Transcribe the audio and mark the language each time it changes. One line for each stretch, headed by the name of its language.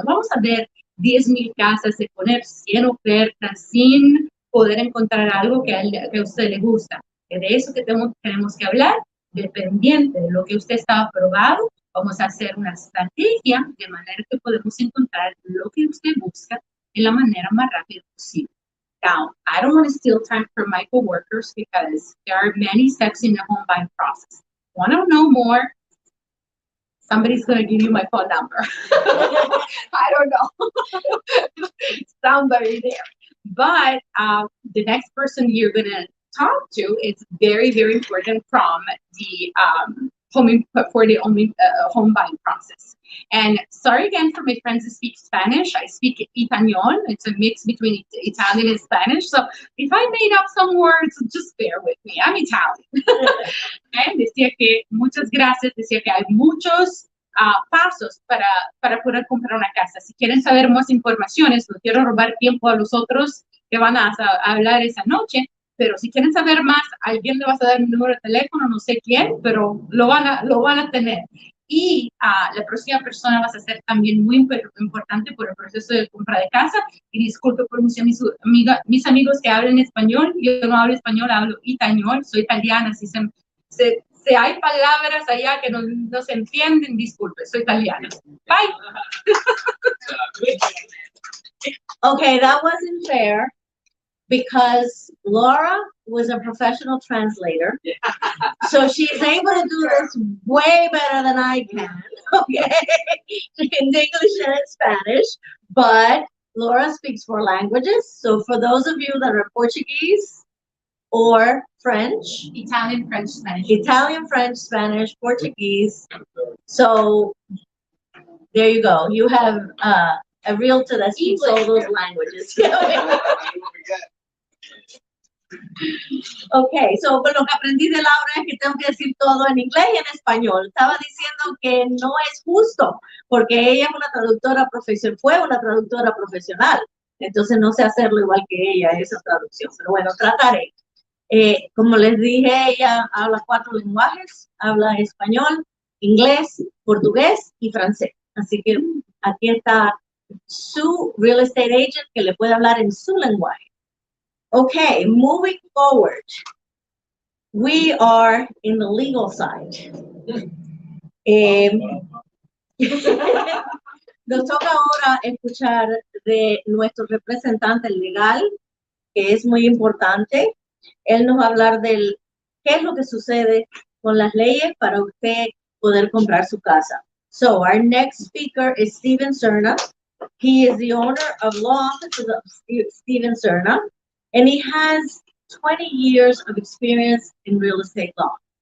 Spanish: No vamos a ver 10,000 casas de poner 100 ofertas sin poder encontrar algo que a usted le gusta. De eso que tenemos que hablar, dependiente de lo que usted está aprobado, vamos a hacer una estrategia de manera que podemos encontrar lo que usted busca en la manera más rápida posible.
English: Now, I don't want to steal time from my coworkers because there are many steps in the home buying process. Want to know more? Somebody's going to give you my phone number. I don't know. Somebody there. But the next person you're going to talk to is very, very important from the home buying process. And sorry again for my friends who speak Spanish. I speak Italiano. It's a mix between Italian and Spanish. So if I made up some words, just bear with me. I'm Italian. Okay?
Spanish: Decía que, muchas gracias, decía que hay muchos pasos para poder comprar una casa. Si quieren saber más informaciones, no quiero robar tiempo a los otros que van a hablar esa noche, pero si quieren saber más, alguien le va a dar mi número de teléfono, no sé quién, pero lo van a tener. Y la próxima persona va a ser también muy importante por el proceso de compra de casa. Y disculpe por mis amigos que hablan español. Yo no hablo español, hablo italiano, soy italiana. Si hay palabras allá que no se entienden, disculpe, soy italiana. Bye.
English: Okay, that wasn't fair because Laura was a professional translator. So she's able to do this way better than I can, okay, in English and in Spanish, but Laura speaks 4 languages. So for those of you that are Portuguese or French, Italian, French, Spanish, Portuguese. So there you go. You have a realtor that speaks all those languages. Okay, so
Spanish: con lo que aprendí de Laura es que tengo que decir todo en inglés y en español. Estaba diciendo que no es justo porque ella es una traductora profesional, fue una traductora profesional. Entonces no sé hacerlo igual que ella, esa traducción. Pero bueno, trataré. Como les dije, ella habla 4 lenguajes. Habla español, inglés, portugués y francés. Así que aquí está su real estate agent que le puede hablar en su lenguaje.
English: Okay, moving forward, we are in the legal side.
Spanish: Nos toca ahora escuchar de nuestro representante legal, que es muy importante. Él nos va a hablar del qué es lo que sucede con las leyes para usted poder comprar su casa.
English: So our next speaker is Steven Serna. He is the owner of law offices of Steven Serna. And he has 20 years of experience in real estate law.